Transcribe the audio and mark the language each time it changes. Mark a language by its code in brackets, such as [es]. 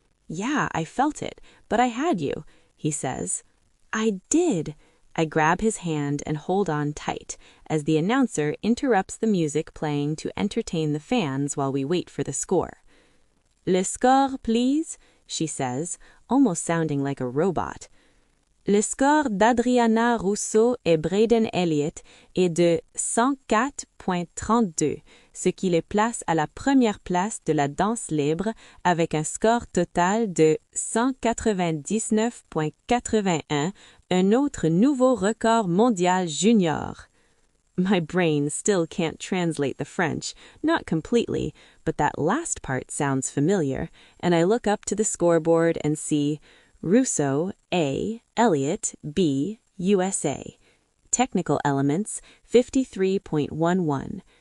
[en] "Yeah, I felt it, but I had you," he says. "I did." I grab his hand and hold on tight, as the announcer interrupts the music playing to entertain the fans while we wait for the score. [fr] Le score, [en] please, she says, almost sounding like a robot. [fr] Le score d'Adriana Russo et Braden Elliott est de 104.32, ce qui les place à la première place de la danse libre avec un score total de 199.81, un autre nouveau record mondial junior. [en] My brain still can't translate the French, not completely, but that last part sounds familiar, and I look up to the scoreboard and see Russo, A, Elliott, B, USA. Technical elements, 53.11.